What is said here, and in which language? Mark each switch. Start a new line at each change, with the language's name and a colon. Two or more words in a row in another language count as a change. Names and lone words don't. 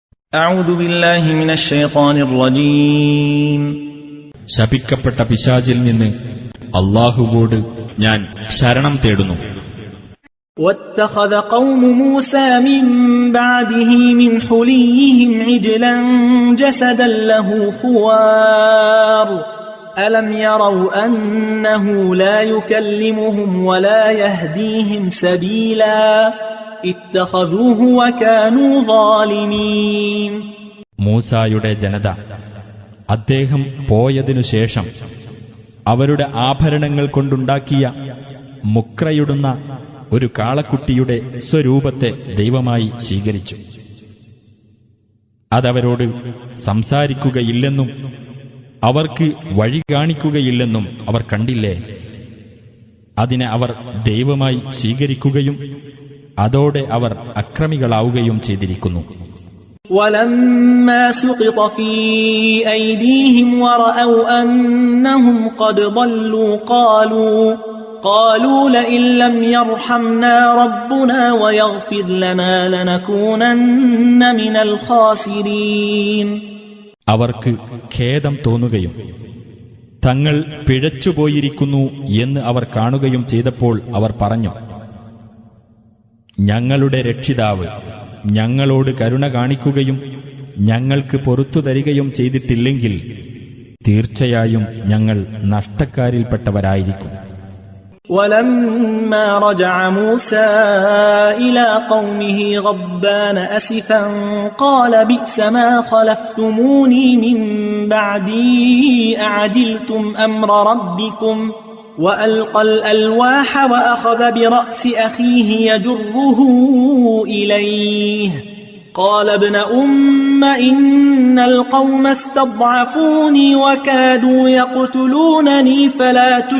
Arabic: أعوذ بالله من الشيطان الرجيم
Malayalam: ശപിക്കപ്പെട്ട പിശാചിൽ നിന്ന് അല്ലാഹുവോട് ഞാൻ ശരണം തേടുന്നു.
Arabic: واتخذ قوم موسى من بعده من حليهم عجلا جسدا له خوار ألم يروا أنه لا يكلمهم ولا يهديهم سبيلا اتخذوه وكانوا ظالمين.
Malayalam: മൂസായുടെ ജനത അദ്ദേഹം പോയതിനുശേഷം അവരുടെ ആഭരണങ്ങൾ കൊണ്ടുണ്ടാക്കിയ മുക്രയിടുന്ന ഒരു കാളക്കുട്ടിയുടെ സ്വരൂപത്തെ ദൈവമായി സ്വീകരിച്ചു. അതവരോട് സംസാരിക്കുകയില്ലെന്നും അവർക്ക് വഴി കാണിക്കുകയില്ലെന്നും അവർ കണ്ടില്ലേ? അതിനെ അവർ ദൈവമായി സ്വീകരിക്കുകയും അതോടെ അവർ അക്രമികളാവുകയും ചെയ്തിരിക്കുന്നു.
Arabic: وَلَمَّا سُقِطَ فِي أَيْدِيهِمْ وَرَأَوْا أَنَّهُمْ قَدْ ضَلُّوا قَالُوا لَئِن لَّمْ يَرْحَمْنَا رَبُّنَا وَيَغْفِرْ لَنَا لَنَكُونَنَّ مِنَ الْخَاسِرِينَ.
Malayalam: അവർക്ക് ഖേദം തോന്നുകയും തങ്ങൾ പിഴച്ചുപോയിരിക്കുന്നു എന്ന് അവർ കാണുകയും ചെയ്തപ്പോൾ അവർ പറഞ്ഞു, ഞങ്ങളുടെ രക്ഷിതാവ് ഞങ്ങളോട് കരുണ കാണിക്കുകയും ഞങ്ങൾക്ക് പൊറുത്തു തരികയും ചെയ്തിട്ടില്ലെങ്കിൽ തീർച്ചയായും ഞങ്ങൾ നഷ്ടക്കാരിൽപ്പെട്ടവരായിരിക്കും.
Arabic: وَلَمَّا رَجَعَ مُوسَى إِلَى قَوْمِهِ غَضْبَانَ أَسِفًا قَالَ بِئْسَ مَا خَلَفْتُمُونِي مِن بَعْدِي أَعَجِلْتُمْ أَمْرَ رَبِّكُمْ وَأَلْقَى الْأَلْوَاحَ وَأَخَذَ بِرَأْسِ أَخِيهِ يَجُرُّهُ إِلَيْهِ قَالَ ابْنَ أُمَّ إِنَّ الْقَوْمَ اسْتَضْعَفُونِي وَكَادُوا يَقْتُلُونَنِي فَلَا